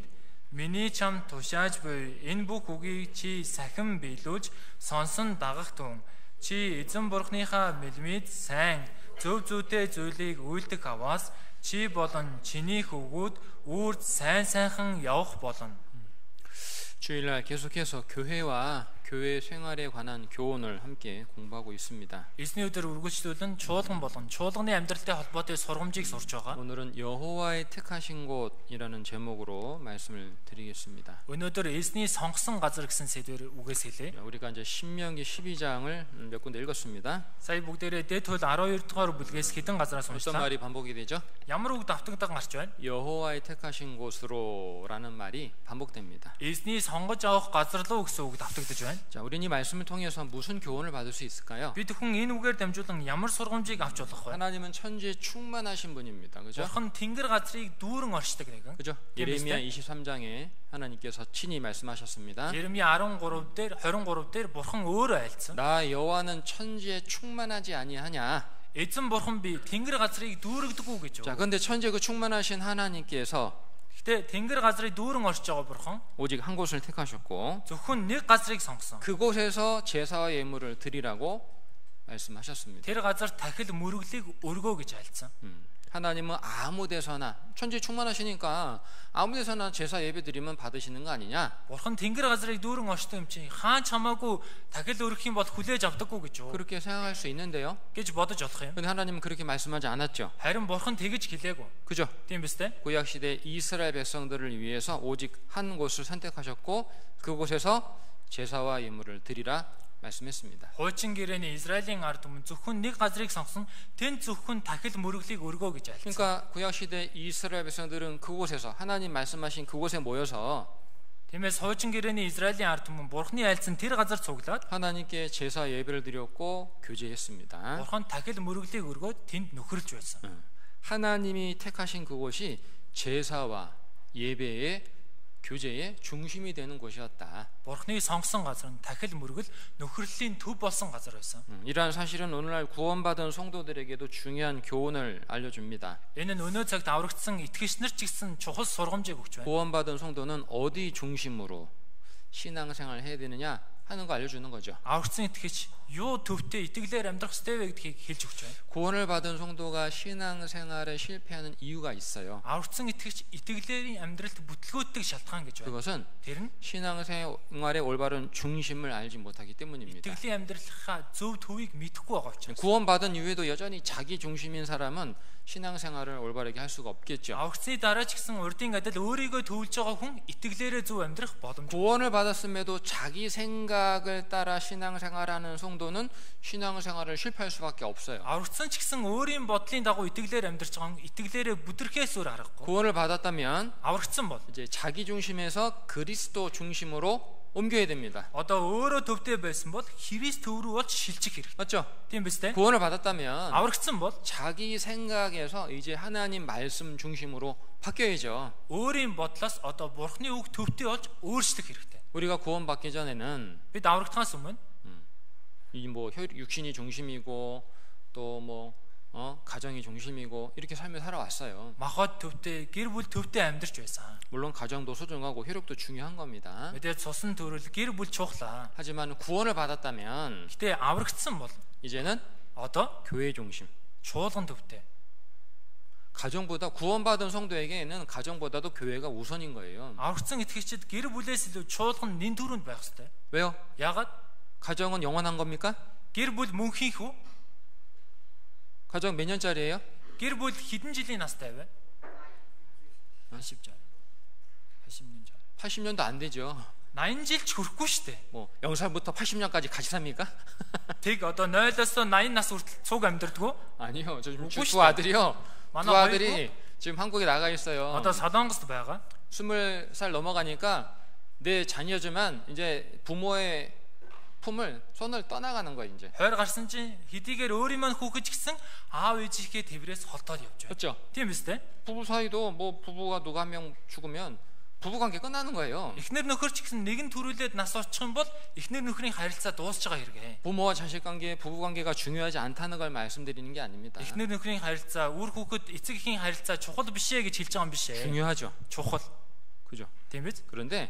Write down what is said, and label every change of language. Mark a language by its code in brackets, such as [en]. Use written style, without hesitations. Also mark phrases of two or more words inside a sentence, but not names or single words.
[mn] Миний чам тушааж буй энэ бүх үгийг чи сахин биелүүлж сонсон дагах түн. Чи эзэн бурхныхаа мэлмид сайн зөв зүйтэй зүйлийг үйлдэх аваас чи болон чиний хөвгүүд үрд сайн сайхан явах болно. [ko] 주일날 계속해서 교회와 교회 생활에 관한 교훈을 함께 공부하고 있습니다. [mn] Эзний өдөр үргэлжлүүлэн чуулган болон чуулганы амьдралтай холбоотой сургамжийг сурч байгаа. [ko] 오늘은 여호와의 택하신 곳이라는 제목으로 말씀을 드리겠습니다. [mn] Өнөөдөр эзний сонгосон газар гэсэн сэдвээр үгээс хэлье. [ko] 우리가 이제 신명기 12장을 몇 군데 읽었습니다. [mn] Сая бүгдээрээ дэд хууль 12 дугаар бүлгээс хэдэн газраас [ko] 어떤 [mn] уншлаа. [ko] 말이 반복이 되죠? [mn] Ямар үг давтагддаг гарч байна? [ko] 여호와의 택하신 곳으로라는 말이 반복됩니다. [mn] Эзний сонгож авах газар руу гэсэн үг давтагдаж байна. [ko] 자, 우리는 이 말씀을 통해서 무슨 교훈을 받을 수 있을까요? [mn] Бид хүн энэ үгээр дамжуулан ямар сургамжийг авч болох вэ? [ko] 하나님은 천지에 충만하신 분입니다. 그죠? [mn] Бурхан тэнгэр газрыг дүүрэн оршдог нэгэн. [ko] 그죠? 예레미야 23장에 하나님께서 친히 말씀하셨습니다. [mn] 예레미야 23 дээр Бурхан өөрөө айлцсан. [ko] 나 여호와는 천지에 충만하지 아니하냐? [mn] Эзэн Бурхан би тэнгэр газрыг дүүрэгдэггүй гэж. [ko] 자, 그런데 천지에 그 충만하신 하나님께서 [mn] Гэтэ тэнгэр газрыг дүүрэн оршиж байгаа Бурхан [ko] 오직 한 곳을 택하셨고 [mn] зөвхөн нэг газрыг сонгосон. [ko] 그곳에서 제사와 예물을 드리라고 말씀하셨습니다. [mn] Тэр газар тахил мөрөглийг өргөө гэж айлцсан. [ko] 하나님은 아무 데서나 천지 충만하시니까 아무 데서나 제사 예배 드리면 받으시는 거 아니냐? [mn] Бурхан тэнгэр газрыг дүүрэн оршдог юм чинь хаан чамаагүй тахил өргөх юм бол хүлээж авдаггүй гэж. [ko] 그렇게 생각할 수 있는데요. [mn] гэж бодож болох юм. [ko] 근데 하나님은 그렇게 말씀하지 않았죠. [mn] Харин Бурхан тэгж хэлээгүй. [ko] 그죠? [mn] Тийм биз дээ? [ko] 구약 시대 이스라엘 백성들을 위해서 오직 한 곳을 선택하셨고 그곳에서 제사와 예물을 드리라 말씀했습니다. [mn] Хуучин гэрээний Израилийн ард түмэн зөвхөн нэг газрыг сонгосон. Тэнд зөвхөн тахил мөрөглийг өргөө гэж айлцсан. [ko] 그러니까 구약 시대 이스라엘 백성들은 그곳에서 하나님 말씀하신 그곳에 모여서 [mn] Тиймээс хуучин гэрээний Израилийн ард түмэн Бурханы айлцсан тэр газар цуглаад [ko] 하나님께 제사 예배를 드렸고 교제했습니다. [mn] Бурхан тахил мөрөглийг өргөөд тэнд нөхөрлж байсан. [ko] 하나님이 택하신 그곳이 제사와 예배의 교제의 중심이 되는 곳이었다. [mn] Бурханы сонгосон газар нь тахил мөргөл нөхөрлийн төв болсон газар байсан. [ko] 이러한 사실은 오늘날 구원받은 성도들에게도 중요한 교훈을 알려줍니다. [mn] Энэ нь өнөө цагт аврагдсан итгэгч нар ч гэсэн чухал сургамжийг өгч байна. [ko] 구원받은 성도는 어디 중심으로 신앙생활을 해야 되느냐 하는 거 알려주는 거죠. [mn] Аврагдсан итгэгч юу төвтэй итгэлээр амьдрах ёстой вэ гэдгийг хэлж өгч байна. [ko] 구원을 받은 성도가 신앙생활에 실패하는 이유가 있어요. [mn] Аврагдсан итгэгч итгэлээрийн амьдралд бүтлгөөддөг шалтгаан гэж байна. [ko] 그것은 [mn] Тэр нь [ko] 신앙생활의 올바른 중심을 알지 못하기 때문입니다. [mn] итгэлийн амьдралынхаа зөв төвийг мэдэхгүй байгаа учраас. [ko] 구원받은 이후에도 여전히 자기 중심인 사람은 신앙생활을 올바르게 할 수가 없겠죠. [mn] Аврагдсны дараа ч гэсэн урдын адил өөрийгөө төвлж байгаа хүн итгэлээрээ зөв амьдрах боломжгүй. [ko] 구원을 받았음에도 자기 생각을 따라 신앙생활하는 성도는 신앙생활을 실패할 수밖에 없어요. [mn] Аврагдсан ч гэсэн өөрийн бодлын дагуу итгэлээр амьдрч байгаа хүн итгэлээрээ бүдэрхээс өөр харахгүй. [ko] 구원을 받았다면 [mn] Аврагдсан бол [ko] 이제 자기 중심에서 그리스도 중심으로 옮겨야 됩니다. [mn] одоо өөрөө төвтэй байсан бол Христ төв рүү болж шилжих хэрэгтэй. [ko] 맞죠? [mn] Тийм биз дээ? [ko] 구원을 받았다면 [mn] Аврагдсан бол [ko] 자기 생각에서 이제 하나님 말씀 중심으로 바뀌어야죠. [mn] өөрийн бодлоос одоо Бурхны үг төвтэй болж өөрчлөх хэрэгтэй. [ko] 우리가 구원받기 전에는 [mn] Бид аврагдахаас өмнө [ko] 이 뭐 육신이 중심이고 또 뭐 가정이 중심이고 이렇게 삶을 살아왔어요. [mn] Махад төвтэй, гэр бүл төвтэй амьдарч байсан. [ko] 물론 가정도 소중하고 효력도 중요한 겁니다. [mn] Мэдээж цусан төрөл гэр бүл чухлаа. [ko] 하지만 구원을 받았다면 [mn] Гэтэ аврагдсан бол [ko] 이제는 [mn] одоо [ko] 교회 중심. [mn] чуулган төвтэй. [ko] 가정보다 구원받은 성도에게는 가정보다도 교회가 우선인 거예요. [mn] Аврагдсан итгэгчид гэр бүлээс илүү чуулган нэн төрөнд байх ёстой. [ko] 왜요? [mn] Яагаад? [ko] 가정은 영원한 겁니까? [mn] Гэр бүл мөнхийнх үү? [ko] 가정 몇 년짜리예요? [mn] Гэр бүл хэдэн жилийн настай вэ? [ko] 80 80년 전. 80년도 안 되죠. [mn] 80 жилч хүрэхгүй шүү дээ. [ko] 뭐 0살부터 80년까지 같이 삽니까? [mn] Тэг одоо 0-оос 80 нас хүртэл цуг амьдардаг уу? [ko] 아니요. 저 지금 먹고 두 아들이요. 두 만화 아들이 지금 한국에 나가 있어요. [mn] Одоо Солонгост байгаа. [ko] 20살 넘어가니까 내 자녀지만 이제 부모의 품을 손을 떠나가는 거예요, 이제. [mn] Хойр гарсан чинь хэдийгээр өөрийн маань хүүхэд ч гэсэн аав ээжийнхээ тэврээс холдоод явж байна. [ko] 그렇죠? [mn] Тийм биз дээ? [ko] 부부 사이도 뭐 부부가 누가 한 명 죽으면 부부 관계 끝나는 거예요. [mn] Эхнэр нөхөр ч гэсэн нэгэн төрүүлээд нас орчих юм бол эхнэр нөхрийн харилцаа дуусж байгаа хэрэгэ. [ko] 부모와 자식 관계, 부부 관계가 중요하지 않다는 걸 말씀드리는 게 아닙니다. [mn] Эхнэр нөхрийн харилцаа, үр хүүхэд эцэг эхийн харилцаа чухал биш ээ гэж хэлж байгаа юм биш ээ. [ko] 중요하죠. [mn] Чухал. [ko] 그죠? [mn] Тийм биз? [ko] 그런데